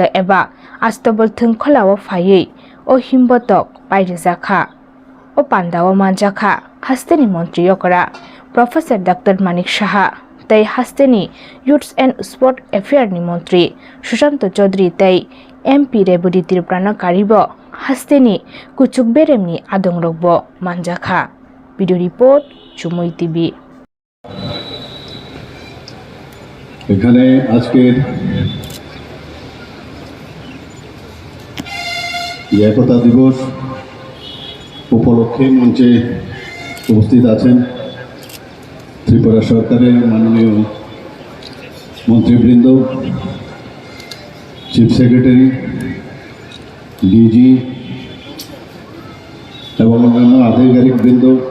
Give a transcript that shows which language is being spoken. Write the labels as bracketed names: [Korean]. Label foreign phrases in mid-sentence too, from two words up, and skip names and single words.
[Kok Borok] एबा आस्तबल थंखलाव फायै ओ हिम्बतक पाइरे जाखा ओ पांडाव मानजाखा हास्तेनि मंत्री यकरा [English] Professor Doctor [Kok Borok] मानिक साहा तै हास्तेनि [English] Youths and Sport Affair [Kok Borok] नि मंत्री सुशांत चौधरी तै एमपी रेबुडी तिरप्राना कारिब हास्तेनि कुचुक बेरेमनि आदं रगब मानजाखा [English] video report [Kok Borok] चुमुई टीवी। [Bangla] এখানে আজকের একতা দিবস উপলক্ষে মঞ্চে উপস্থিত আছেন ত্রিপুরা সরকারের মাননীয় মন্ত্রীবৃন্দ, [English] chief secretary, [Bangla] ডিজি এবং অন্যান্য আধিকারিকবৃন্দ।